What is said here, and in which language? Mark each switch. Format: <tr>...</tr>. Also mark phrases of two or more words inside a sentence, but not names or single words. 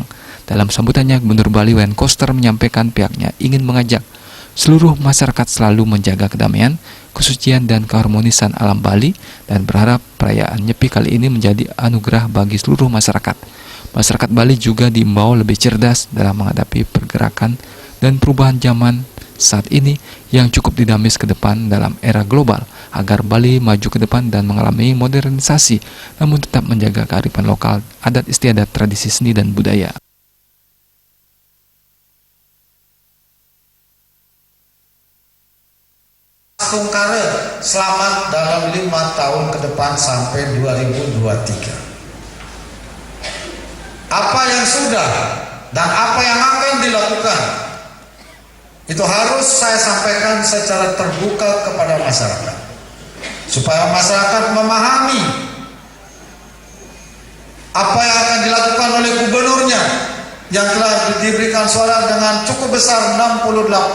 <id>Dalam sambutannya, Gubernur Bali Wayan Koster menyampaikan pihaknya ingin mengajak seluruh masyarakat selalu menjaga kedamaian, kesucian, dan keharmonisan alam Bali dan berharap perayaan Nyepi kali ini menjadi anugerah bagi seluruh masyarakat. Masyarakat Bali juga diimbau lebih cerdas dalam menghadapi pergerakan dan perubahan zaman saat ini yang cukup dinamis ke depan dalam era global agar Bali maju ke depan dan mengalami modernisasi namun tetap menjaga kearifan lokal, adat istiadat, tradisi seni dan budaya. Sungkara selamat dalam 5 tahun ke depan sampai 2023. Apa yang sudah dan apa yang akan dilakukan itu harus saya sampaikan secara terbuka kepada masyarakat, supaya masyarakat memahami apa yang akan dilakukan oleh gubernurnya yang telah diberikan suara dengan cukup besar 68%.</id>